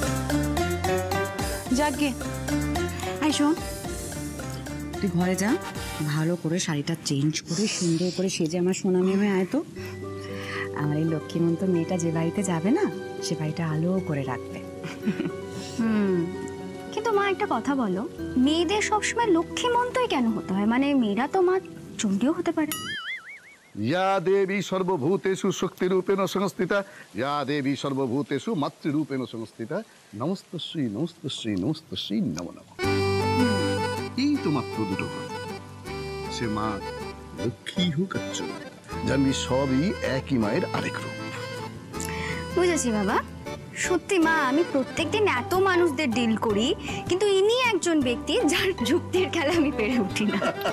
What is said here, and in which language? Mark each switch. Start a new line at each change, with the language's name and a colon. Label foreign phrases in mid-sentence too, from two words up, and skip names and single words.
Bangla: যাক গে, আই শোন, তুই ঘরে যা, ভালো করে শাড়িটা চেঞ্জ করে সুন্দর করে সেজে আমার সোনা মেয়ে হয়ে আয় তো। আমার এই লক্ষ্মীমন্ত মেয়েটা যে বাড়িতে যাবে না, সে বাড়িটা আলো করে রাখবে। কিন্তু মা একটা কথা বলো, মেয়েদের সবসময় লক্ষ্মীমন্তই কেন হতে হয়? মানে মেয়েরা তো মা চণ্ডীও হতে পারে।
Sanskrit: या देवी सर्वभूतेषु शक्तिरूपेण संस्थिता या देवी सर्वभूतेषु मातृरूपेण संस्थिता नमस्तश्री नमस्तश्री नमस्तश्री नमो नमः।
Bangla: এই তো মাত্র দুটো কথা, সে মা লক্ষ্মী হোক আর চণ্ডী, জানবি সবই একই মায়ের আরেক রূপ। বুঝেছি বাবা। সত্যি মা, আমি প্রত্যেকদিন এত মানুষদের ডিল করি, কিন্তু ইনি একজন ব্যক্তি যার যুক্তির খেলা আমি পেরে উঠি না।